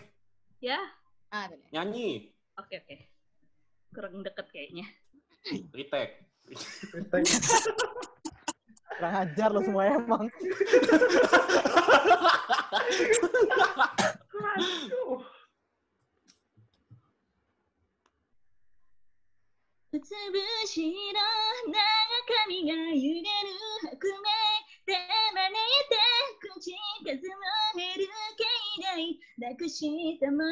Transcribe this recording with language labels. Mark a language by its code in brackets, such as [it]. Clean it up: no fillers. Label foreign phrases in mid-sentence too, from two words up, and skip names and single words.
[id] Ya, Bener. nyanyi. oke. Kurang deket kayaknya. Retake. Kurang ajar lo semua emang. Aduh. [ja] うつぶしの長髪が揺れる白明手招いて口数も減る境内なくしたも